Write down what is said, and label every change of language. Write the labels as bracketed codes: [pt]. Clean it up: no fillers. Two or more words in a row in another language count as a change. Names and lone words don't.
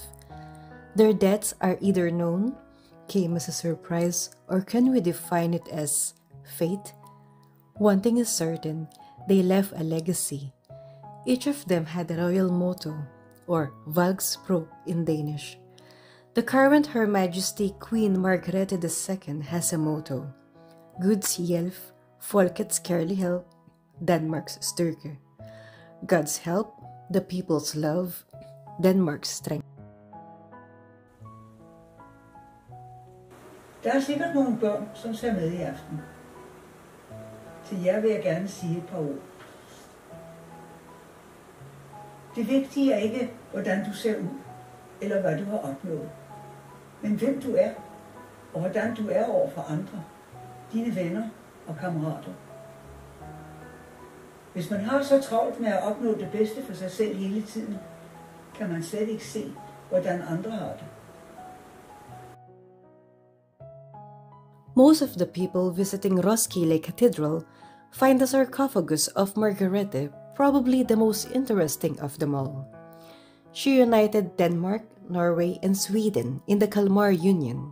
[en] Their deaths are either known, came as a surprise, or can we define it as fate? One thing is certain, they left a legacy. Each of them had a royal motto, or valgsprog in Danish. The current Her Majesty Queen Margrethe II has a motto, [da] Guds hjælp, folkets kærlighed, Denmark's styrke. [en] God's help, the people's love, Denmark's strength. [da] Der er sikkert nogle børn, som ser med i aften. Til jer vil jeg gerne sige et par ord. Det vigtige er ikke, hvordan du ser ud, eller hvad du har opnået, men hvem du er, og hvordan du er over for andre, dine venner og kammerater. Hvis man har så travlt med at opnå det bedste for sig selv hele tiden, kan man slet ikke se, hvordan andre har det. [en] Most of the people visiting Roskilde Cathedral find the sarcophagus of Margrethe probably the most interesting of them all. She united Denmark, Norway, and Sweden in the Kalmar Union.